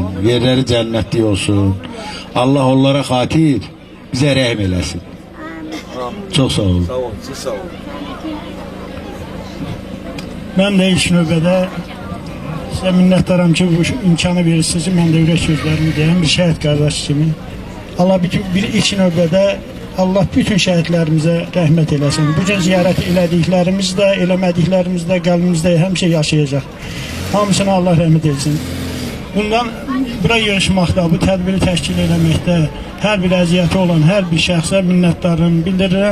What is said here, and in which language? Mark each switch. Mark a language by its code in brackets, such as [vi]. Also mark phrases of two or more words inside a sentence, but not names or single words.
[tr] Yerleri cennetli olsun. Allah onlara xatir bize rəhm eylesin. Çok sağ olun. Sağ olun. Ben de [az] ilk növbədə [tr] size minnettarım ki bu imkanı verirsiniz. Ben de ürək sözlerimi deyim [az] bir şəhid qardaş kimi. Allah bir ilk növbədə Allah bütün şəhidlərimizə rəhmət eləsin. Bu gün ziyarət elədiklərimiz də, eləmədiklərimiz də qəlbimizdə həmişə yaşayacaq. Hamısına Allah rəhmət etsin. Bundan bura yığışmaqda, bu tədbiri təşkil eləməkdə hər bir əziyyəti olan hər bir şəxsə minnətdarlığımı bildirirəm.